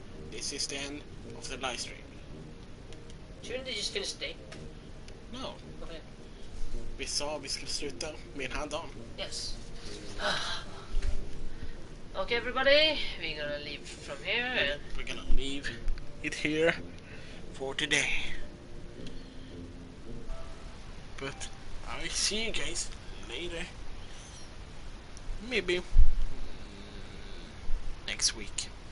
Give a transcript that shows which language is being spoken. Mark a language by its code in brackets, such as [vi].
[en] This is the end of the live stream. Shouldn't they just finish the day? No. Okay. [sv] Vi sa vi skulle sluta med den här dagen. [en] Yes. Okay, everybody, we're gonna leave from here and we're gonna leave it here for today. But I'll see you guys later. Maybe next week.